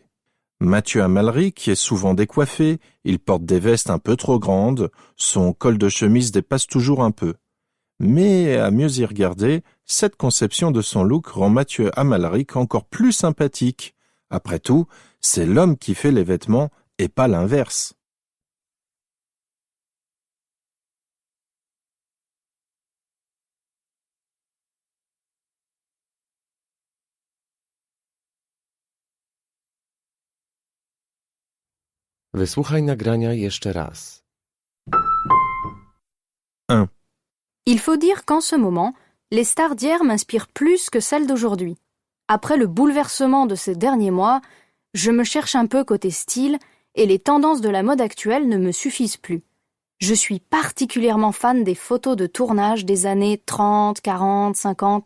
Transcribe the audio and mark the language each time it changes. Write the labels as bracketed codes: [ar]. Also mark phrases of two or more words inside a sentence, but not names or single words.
[fr] Mathieu Amalric est souvent décoiffé, il porte des vestes un peu trop grandes, son col de chemise dépasse toujours un peu. Mais à mieux y regarder, cette conception de son look rend Mathieu Amalric encore plus sympathique. Après tout, c'est l'homme qui fait les vêtements et pas l'inverse. [pl] Wysłuchaj nagrania jeszcze raz. 1. [fr] Il faut dire qu'en ce moment, les stars d'hier m'inspirent plus que celles d'aujourd'hui. Après le bouleversement de ces derniers mois, je me cherche un peu côté style et les tendances de la mode actuelle ne me suffisent plus. Je suis particulièrement fan des photos de tournage des années 30, 40, 50.